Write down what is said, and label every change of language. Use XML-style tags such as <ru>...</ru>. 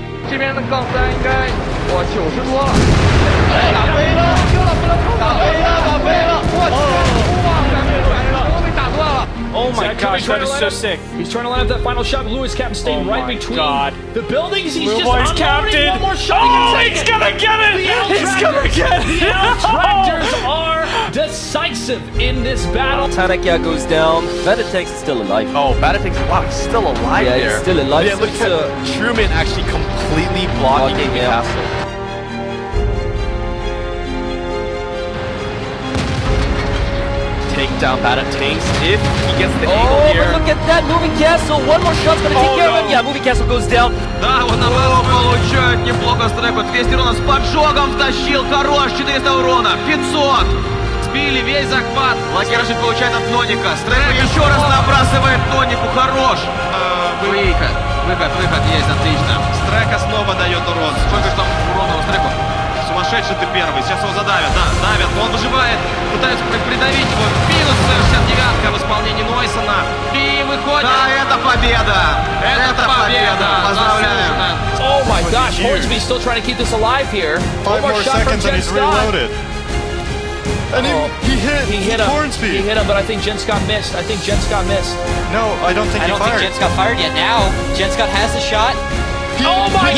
<zh>这边的杠三应该哇90多了，打飞了，打飞了，打飞了，我去，哇，被打断了。</zh> <en>Oh my gosh, that is so sick. He's trying to line up that final shot. Lewis Captain staying right between the buildings. He's just unloading one more shot. Oh, he's gonna get it! He's gonna get it! The Outtractors are decisive in this battle. Tanakia goes down. Batatanks is still alive. Oh, Batatanks, wow, he's still alive there. Yeah, he's still alive. Yeah, look at Truman actually completely blocking the castle. Take down Batatanks if he gets the angle here. But look at that moving castle. One more shot's gonna take care of him. Yeah, moving castle goes down.</en> <ru>Да, вот наоборот получает неплохо стрейку. 200 урона с поджогом втащил. Хорош, 400 урона. 500. Сбили весь захват. Лакершин получает от Ноника. Стрейку еще раз набрасывает Нонику. Хорош. Выход есть, отлично. Стрека снова дает урон. Сколько же там урона у Стреку? Сумасшедший ты первый, сейчас его задавят, да, давят, он выживает, пытаются придавить его, минус 69-ка в исполнении Нойсона, и выходит. Да, это победа, это победа, поздравляю.</ru> <en>Oh my gosh, Hornsby still trying to keep this alive here. 5 more seconds and he's reloaded. And he hit him. Hornsby. He hit him, but I think Jen Scott missed. I think Jen Scott missed. No, I don't think he fired. I don't think Jen Scott fired yet. Now, Jen Scott has the shot. Oh my God!</en>